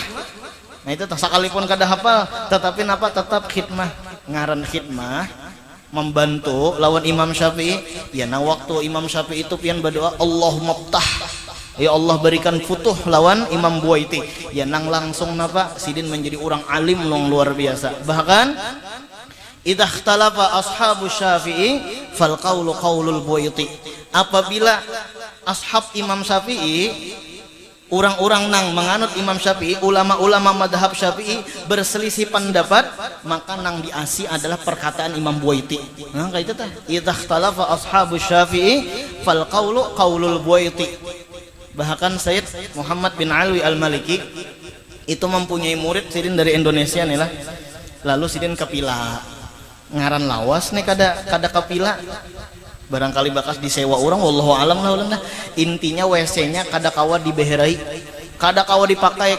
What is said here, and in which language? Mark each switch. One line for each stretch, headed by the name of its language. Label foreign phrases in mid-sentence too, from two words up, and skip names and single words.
Banjar: Nah itu sekalipun kada hafal tetapi napa tetap khidmah. Ngaran khidmah membantu lawan Imam Syafi'i ya. Nah waktu Imam Syafi'i itu pian berdoa
Arabic: Allahumma ftah,
Banjar: ya Allah berikan futuh lawan Imam Buayti ya, nang langsung napa sidin menjadi orang alim long luar biasa. Bahkan
Arabic: idza ikhtalafa ashabu Syafi'i fal qaulu qaulul Buayti,
Banjar: apabila ashab Imam Syafi'i, orang-orang nang menganut Imam Syafi'i, ulama-ulama madhab Syafi'i berselisih pendapat, maka nang diasi adalah perkataan Imam Buayti. Nah kayak itu tah
Arabic: idza ikhtalafa ashabu Syafi'i fal qaulu qaulul Buayti.
Banjar: Bahkan Sayyid Muhammad bin Alwi Al-Maliki itu mempunyai murid sidin dari Indonesia nih lah. Lalu sidin kepila ngaran lawas nih kada kepila, barangkali bakas disewa orang,
Arabic: wallahu alam
Banjar: lah. Intinya WC-nya kada kawa dibeherai, kada kawa dipakai.